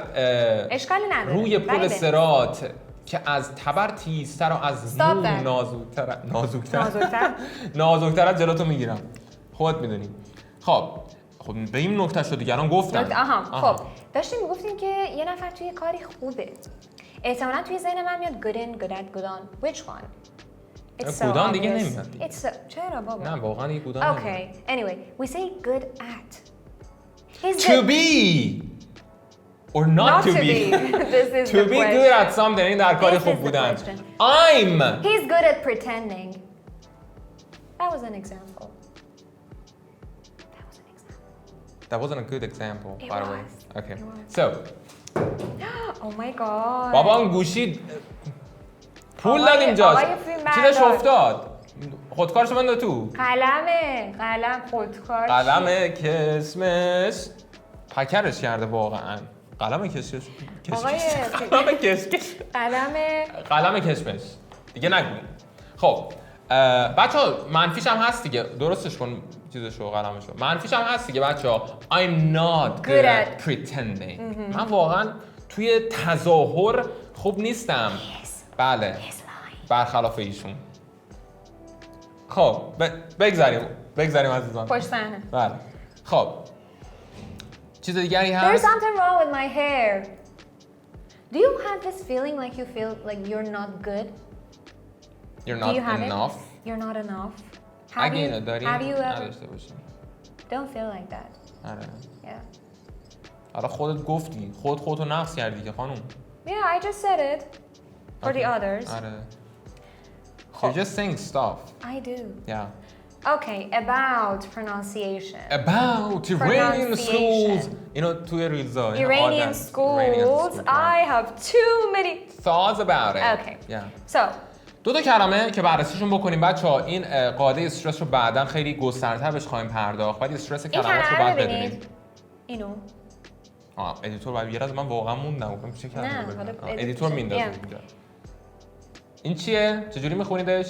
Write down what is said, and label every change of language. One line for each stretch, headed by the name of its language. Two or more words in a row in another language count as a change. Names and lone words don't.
Persian: اشکالی نداره روی پل صراط که از تبر تیزتر و از مو نازکتر از جلوتو میگیرم خودت میدونی خب به این نکته شد دیگران گفتن خب داشتیم میگفتیم که یه نفر توی کاری خوبه احتمالاً توی ذهن من میاد
English: good in, good at, good on which one?
Persian: گودان دیگه نمیاد چرا بابا؟ نه واقعا یه گودان نمیاد
English: Okay, anyway, we say good at To be or not to be. This is To the be good at something
Persian: این در کاری خوب بودن.
English: I'm. He's good at pretending. That was an example. That wasn't a good example, It by the way. was. Okay. It was. So. Oh my god.
Persian: بابا اون گوشی پول دادیم جاش. چیزش افتاد. خودکارشو بنده تو. قلم خودکار. قلم کشمش. پکرش کرده واقعا. قلم کشمش. قلم کشمش. دیگه نگو. خب بچه‌ها منفیش هم هست دیگه. درستش کن چیزشو قلمشو. منفیش هم هست دیگه بچه‌ها. I'm not good at pretending. من واقعا توی تظاهر خوب نیستم. بله. برخلاف ایشون. خب بگذاریم عزیزان. پشت صحنه. بله. خب چیز دیگری هست؟
English: There's something wrong with my hair. Do you have this feeling like you feel like you're not good? You're not enough. You're not enough.
Persian: اگه اینو داریم
English: have you ever
Persian: نداشته باشیم.
English: Don't feel like that.
Persian: آره.
English: Yeah.
Persian: حالا خودت گفتی. خودتو نقص کردی که خانم.
English: Yeah, I just said it. For the others.
Persian: آره.
English: You're just saying stuff. I do. Yeah. Okay, about pronunciation. About Iranian schools.
Persian: اینو توی ریلزا.
English: Iranian schools. I have too many thoughts about it. Okay. Yeah. So.
Persian: دو کلمه که بررسیشون بکنیم بچه‌ها این قاعده استرس رو بعداً خیلی گسترتر بهش خواهیم پرداخت. ولی استرس کلمات رو بعد ببینیم. اینو. ادیتور بعد یه راز من واقعا موندم گفتم چه کلمه ببینم. ادیتور میندازه اینجا. این چیه؟ چجوری میخونیدش؟